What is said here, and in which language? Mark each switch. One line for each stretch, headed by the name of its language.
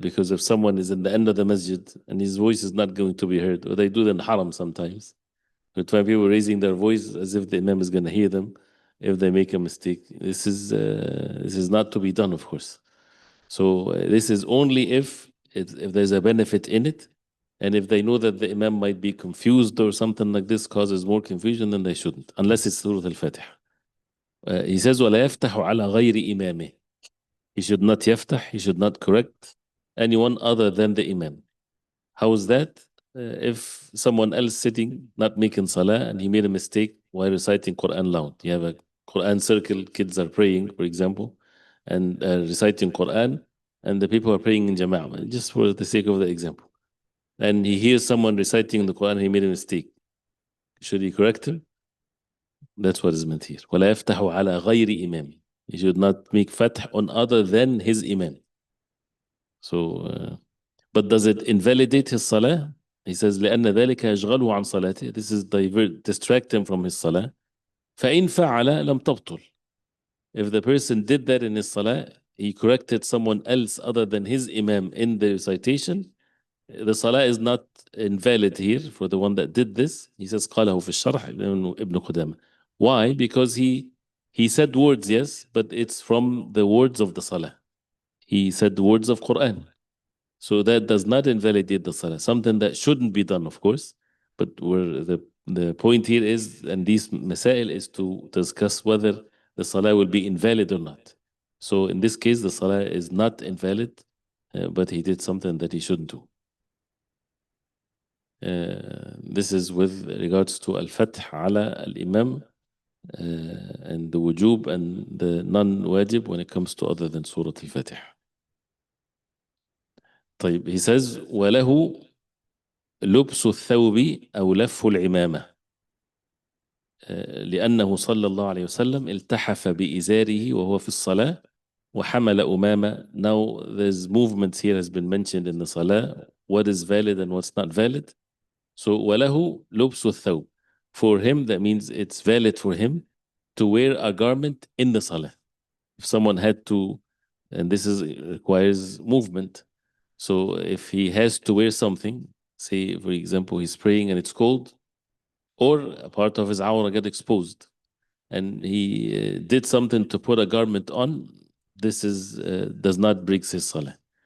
English: Because if someone is in the end of the masjid and his voice is not going to be heard, or they do it in haram sometimes, but when people raising their voice as if the imam is going to hear them, if they make a mistake, this is not to be done, of course. So this is only if there's a benefit in it, and if they know that the imam might be confused or something like this causes more confusion, then they shouldn't, unless it's Surah Al-Fatiha. He says,
Arabic: وَلَا يَفْتَحُ عَلَى غَيْرِ إِمَامِهِ.
English: He should not yaftah, he should not correct anyone other than the imam. How is that? If someone else sitting, not making salah, and he made a mistake while reciting Quran loud. You have a Quran circle, kids are praying, for example, and reciting Quran, and the people are praying in Jama'ah, just for the sake of the example. And he hears someone reciting the Quran, he made a mistake. Should he correct him? That's what is meant here.
Arabic: وَلَا يَفْتَحُ عَلَى غَيْرِ إِمَامِ.
English: He should not make fath on other than his imam. So, but does it invalidate his salah? He says,
Arabic: لأن ذلك يشغله عن صلاته.
English: This is distract him from his salah.
Arabic: فإن فعل لم تبطل.
English: If the person did that in his salah, he corrected someone else other than his imam in the recitation, the salah is not invalid here for the one that did this. He says,
Arabic: قاله في الشرح ابن قدامة.
English: Why? Because he said words, yes, but it's from the words of the salah. He said the words of Quran. So that does not invalidate the salah. Something that shouldn't be done, of course. But where the point here is, and these masail is to discuss whether the salah will be invalid or not. So in this case, the salah is not invalid, but he did something that he shouldn't do. This is with regards to al-fath ala al-imam and the wujub and the non-wajib when it comes to other than Surah Al-Fatiha.
Arabic: طيب,
English: he says
Arabic: وله لبس الثوب أو لف العمامة لأنه صلى الله عليه وسلم التحف بإزاره وهو في الصلاة وحمل أمامة.
English: Now there's movements here has been mentioned in the salah, what is valid and what's not valid. So
Arabic: وله لبس الثوب,
English: for him that means it's valid for him to wear a garment in the salah. If someone had to, and this requires movement, so if he has to wear something, say for example he's praying and it's cold, or a part of his awrah get exposed, and he did something to put a garment on, this is does not break his salah.